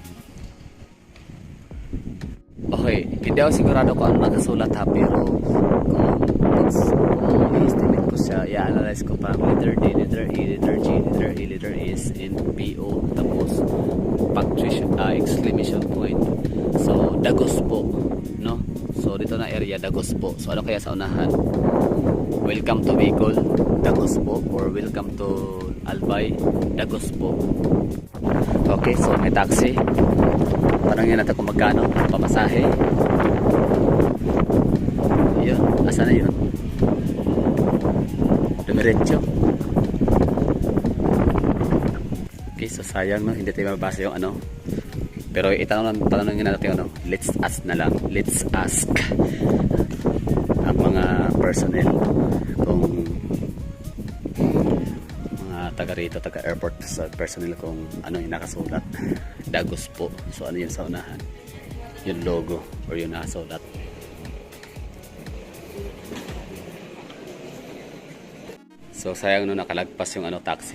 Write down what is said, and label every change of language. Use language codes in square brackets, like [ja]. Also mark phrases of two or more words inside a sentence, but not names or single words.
[tl] Okay, hindi ako sigurado kung ano nakasulat ha, pero kung i-estimate ko siya, i-analyze ko pa [en] letter D, letter E, letter G, letter E, letter S, and PO, [tl] tapos punctuation, [en] exclamation point. [tl] So, [bik] Dagos po, [tl] no? So, dito na area, [bik] Dagos po. [tl] So, ano kaya sa unahan? [en] Welcome to Bicol, [bik] Dagos po, [en] or welcome to Albay, [bik] Dagos po. [tl] Okay, so may taxi. Tanongin natin kung magkano pamasahe. Yun, asa na yun? Dumiretso. Okay, so sayang no, hindi tayo mabasa yung ano. Pero tanongin natin yung ano. [en] Let's ask [tl] na lang. [en] Let's ask [tl] ang mga personnel kung taga rito, taga airport sa personnel kung ano yung nakasulat. [bik] Dagos po. [tl] So ano yun sa unahan? yung logo or yung nasulat. So sayang no, nakalagpas yung taxi.